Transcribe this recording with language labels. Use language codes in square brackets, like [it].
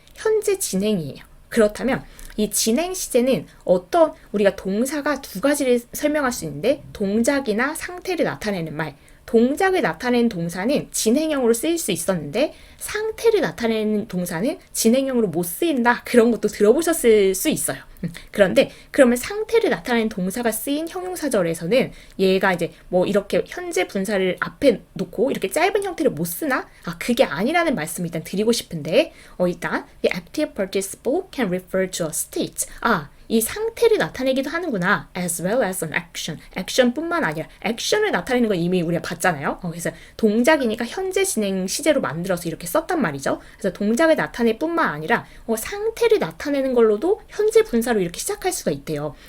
[ko] 현재 진행이에요. 그렇다면 이 진행 시제는 우리가 동사가 두 가지를 설명할 수 있는데 동작이나 상태를 나타내는 말 동작을 나타내는 동사는 진행형으로 쓰일 수 있었는데 상태를 나타내는 동사는 진행형으로 못 쓰인다. 그런 것도 들어보셨을 수 있어요. 그런데 그러면 상태를 나타내는 동사가 쓰인 형용사절에서는 얘가 이제 뭐 이렇게 현재 분사를 앞에 놓고 이렇게 짧은 형태를 못 쓰나? 그게 아니라는 말씀을 일단 드리고 싶은데 일단 [en] the active participle can refer to a state. [ko] 이 상태를 나타내기도 하는구나. [en] as well as an action. [ko] 액션뿐만 아니라 액션을 나타내는 건 이미 우리가 봤잖아요. 그래서 동작이니까 현재 진행 시제로 만들어서 이렇게 썼단 말이죠. 그래서 동작을 나타낼 뿐만 아니라 상태를 나타내는 걸로도 현재 분사로 이렇게 시작할 수가 있대요.